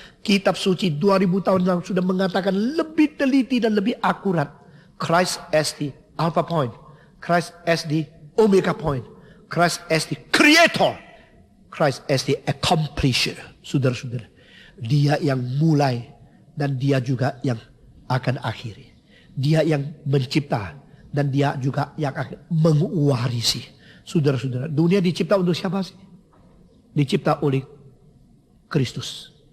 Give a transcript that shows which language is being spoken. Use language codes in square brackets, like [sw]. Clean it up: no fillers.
[id] Kitab suci 2000 tahun lalu sudah mengatakan lebih teliti dan lebih akurat. [en] Christ as the alpha point. Christ as the omega point. Christ as the creator. Christ as the accomplisher. [id] Saudara-saudara, dia yang mulai dan dia juga yang akan akhiri. Dia yang mencipta dan dia juga yang akan mewarisi. Saudara-saudara, dunia dicipta untuk siapa sih? Dicipta oleh Kristus.